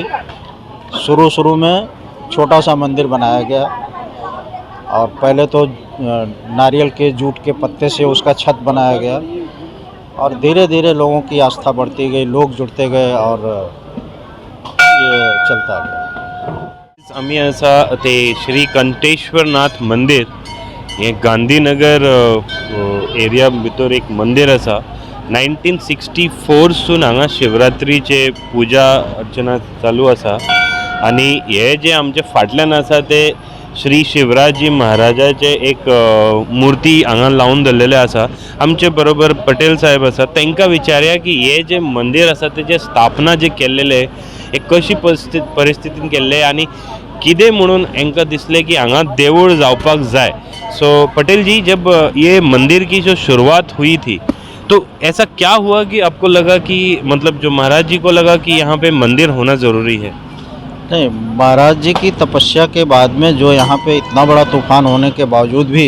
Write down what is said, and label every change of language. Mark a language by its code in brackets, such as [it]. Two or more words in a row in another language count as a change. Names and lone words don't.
[hi] शुरू में छोटा सा मंदिर बनाया गया और पहले तो नारियल के जूट के पत्ते से उसका छत बनाया गया और धीरे धीरे लोगों की आस्था बढ़ती गई, लोग जुड़ते गए और ये चलता गया। [kok] आम्ही असा ते श्री कंठेश्वरनाथ मंदिर हे गांधीनगर एरिया भितर एक मंदिर आसा। 1964 सून हांगा शिवरात्रीचे पूजा अर्चना चालू आसा आणि हे जे आमचे फाटल्यान आसा ते श्री शिवराजी महाराजाचे एक मूर्ती हांगा लावून दवरलेले आसा। आमचे बरोबर पटेल साहेब आसा, तांकां विचारया की हे जे मंदिर आसा तेजे स्थापना जे केल्लेले हे कशी परिस्थितीन केल्ले आनी कितें म्हणून हांकां दिसले की हांगा देवूळ जावपाक जाय। [hi] सो पटेल जी, जब ये मंदिर की जो शुरुआत हुई थी तो ऐसा क्या हुआ कि आपको लगा कि मतलब जो महाराज जी को लगा कि यहाँ पे मंदिर होना ज़रूरी है? नहीं, महाराज जी की तपस्या के बाद में जो यहाँ पे इतना बड़ा तूफान होने के बावजूद भी